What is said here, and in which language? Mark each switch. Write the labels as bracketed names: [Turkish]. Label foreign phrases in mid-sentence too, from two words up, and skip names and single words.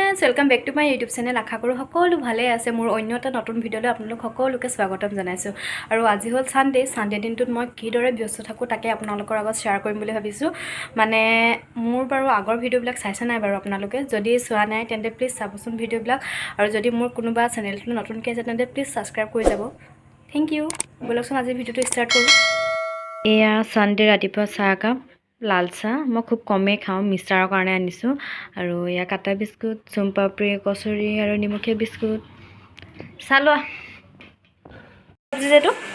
[English] welcome back to my YouTube channel [Assamese] আশা কৰোঁ সকলো ভালে আছে মোৰ অন্য এটা নতুন ভিডিঅ'লৈ আপোনালোক সকলোকে স্বাগতম জনাইছোঁ আৰু আজি হ'ল সানডে দিনটোত মই কিদৰে ব্যস্ত থাকোঁ তাকে আপোনালোকৰ আগত শ্বেয়াৰ কৰিম বুলি ভাবিছোঁ মানে মোৰ বাৰু আগৰ ভিডিঅ'বিলাক চাইছে নাই বাৰু আপোনালোকে যদি চোৱা নাই তেন্তে প্লিজ চাবচোন ভিডিঅ'বিলাক আৰু যদি মোৰ কোনোবা চেনেলটো নতুনকৈ আছে তেন্তে প্লিজ সাবস্ক্ৰাইব কৰি যাব [English] thank you [Assamese] বলকচোন আজি ভিডিঅ'টো ষ্টাৰ্ট কৰোঁ এয়া সানডে ৰাতিপুৱা চাহ কাপ লাল চাহ মই খুব কমেই খাওঁ মিষ্টাৰৰ কাৰণে আনিছোঁ আৰু এয়া কাটা বিস্কুট চুমপাপৰি কচুৰি আৰু নিমখীয়া বিস্কুট চাহ লোৱা যিহেতু